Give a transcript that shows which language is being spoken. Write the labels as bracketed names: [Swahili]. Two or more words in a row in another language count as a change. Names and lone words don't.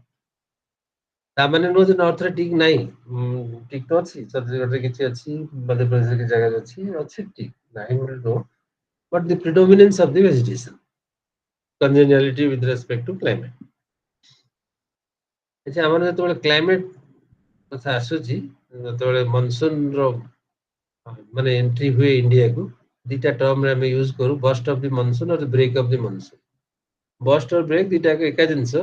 [Odia] ତା ମାନେ ନୁହଁ ଯେ ନର୍ଥ ରେ ଟିକ୍ ନାହିଁ, ଟିକ୍ ତ ଅଛି, ଛତିଶଗଡ଼ରେ କିଛି ଅଛି, ମଧ୍ୟପ୍ରଦେଶରେ କିଛି ଜାଗାରେ ଅଛି ଟିକ୍, ନାହିଁ ବୋଲି ନୁହଁ। [English] But the predominance of the vegetation, congeniality with respect to climate। [Odia] ଆଚ୍ଛା, ଆମର ଯେତେବେଳେ କ୍ଲାଇମେଟ କଥା ଆସୁଛି, ଯେତେବେଳେ ମନସୁନ ର ମାନେ ଏଣ୍ଟ୍ରି ହୁଏ ଇଣ୍ଡିଆକୁ, ଦିଟା ଟର୍ମରେ ଆମେ ୟୁଜ କରୁ, [English] burst of the monsoon [Odia] ଆଉ [English] break of the monsoon. [Odia] ବର୍ଷ୍ଟ ଆଉ ବ୍ରେକ୍ ଦିଟା ଏକା ଜିନିଷ।